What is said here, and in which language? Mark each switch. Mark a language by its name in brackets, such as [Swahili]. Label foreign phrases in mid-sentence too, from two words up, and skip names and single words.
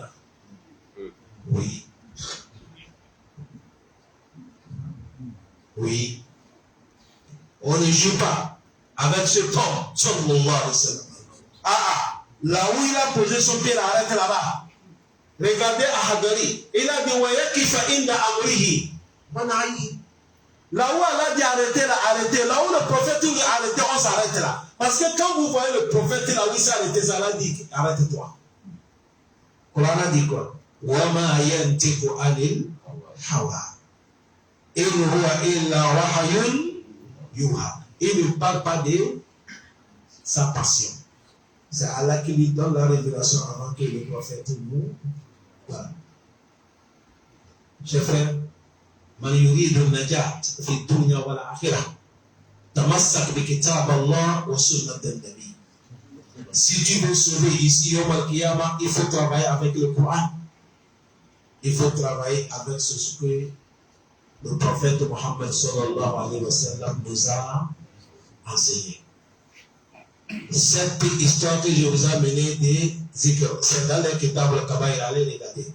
[French] Oui. Oui. On ne joue pas avec ce temps. Là où il a posé son pied, arrête là-bas. Regardez Ahadari. Il a dit [Arabic] ويقف عند أمره. [French] Là où Allah dit arrêtez là, arrêtez. Là où le prophète dit arrêtez, on s'arrête là. Parce que quand vous voyez le prophète là où il s'est arrêté, ça Allah dit arrête-toi. Coran a dit quoi? [Arabic] وما ينطق عن الهوى. إن هو إلا وحي يوحى. [French] Il ne parle pas de sa passion. C'est Allah qui lui donne la révélation avant que le prophète mourre. Voilà. Chers frères, [Arabic] من يريد نجاة في دنيا والآخرة تمسك بكتاب الله وسنة النبي. [French] Si tu veux sauver ici au Al-Qiyamah, il faut travailler avec le Coran. Il faut travailler avec ce que le prophète Mohammed [Arabic] صلى الله عليه وسلم [French] nous a enseigné. Cette histoire que je vous ai amenée des zikr, c'est dans le Kitab al-Kabaïr, allez regarder.